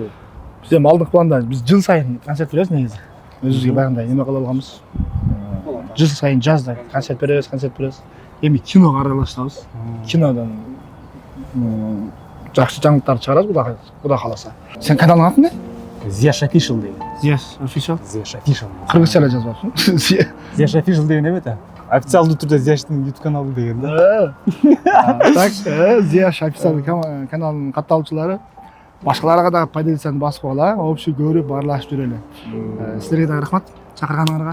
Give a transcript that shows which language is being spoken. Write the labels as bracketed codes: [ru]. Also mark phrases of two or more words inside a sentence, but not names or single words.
[ky] Биз эми алдыңкы планда биз жыл сайын концерт беребиз негизи. Өзүбүзгө баягындай эме кыла алганбыз. Жыл сайын жазда концерт беребиз. Эми киного аралашабыз. Кинодон жакшы жаңылыктарды чыгарабыз, Кудай кааласа. Сен каналың аты эмне? Ziyash Official деген. Ziyash Official. Ziyash Official. Кыргызча эле жазып атсың. Ziyash Official деген эме да? Официалдуу түрдө Зияштын YouTube каналы деген да. Так, Зияш официалдуу каналынын катталуучулары башкаларга дагы поделиться басып койгула, общий көрүп, баарлашып жүрөлү. Силерге дагы рахмат чакырганыңарга.